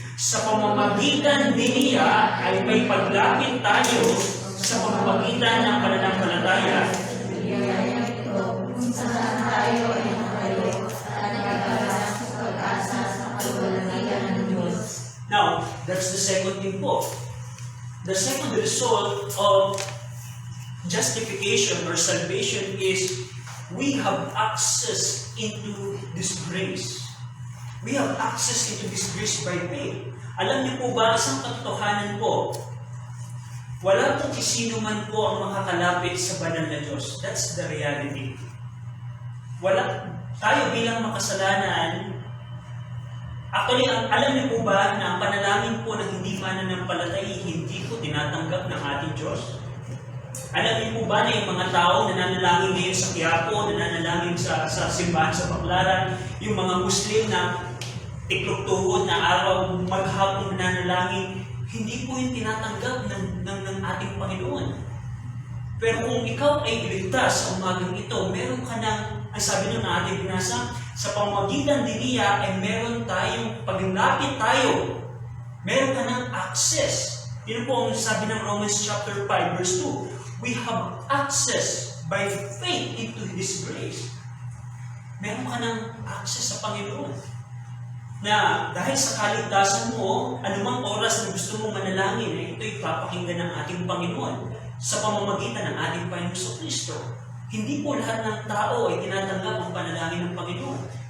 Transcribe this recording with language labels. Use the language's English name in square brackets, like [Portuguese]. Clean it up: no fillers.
[Filipino] Sa pamamagitan din niya ay may paglapit tayo sa pamamagitan ng pananampalataya. Kung saan tayo ay nakayo at nagagalas sa pag-asa sa kaluwalhatian ng Diyos. [English] Now, that's the second thing po. The second result of justification or salvation is we have access into this grace. We have access into this grace by faith. [Filipino] Alam niyo po ba, isang katotohanan po, wala pong sino man po ang makakalapit sa banal na Diyos. [English] That's the reality. [Filipino] Tayo bilang makasalanan, actually, alam niyo po ba na ang panalangin po na hindi mananampalatay, hindi po tinatanggap ng ating Diyos? Alam niyo po ba na yung mga tao na nanalangin ngayon sa Quiapo, na nanalangin sa simbahan sa Baclaran, yung mga Muslim na tiklok-tuhod na araw maghapon na nanalangin, hindi po yung tinatanggap ng ating Panginoon. Pero kung ikaw ay ligtas sa umagang ito, meron ka ng, ang sabi nung na ating binasa, sa pamamagitan din niya ay meron tayong, paglapit tayo, meron ka ng access. Yun po ang sabi ng Romans chapter 5 verse 2. [English] We have access by faith into His grace. [Filipino] Meron ka ng access sa Panginoon. Na dahil sa kaligtasan mo, anumang oras na gusto mong manalangin, ay ito'y papakinggan ng ating Panginoon sa pamamagitan ng ating Panginoon Kristo. Hindi po lahat ng tao ay tinatanggap ang panalangin ng Panginoon.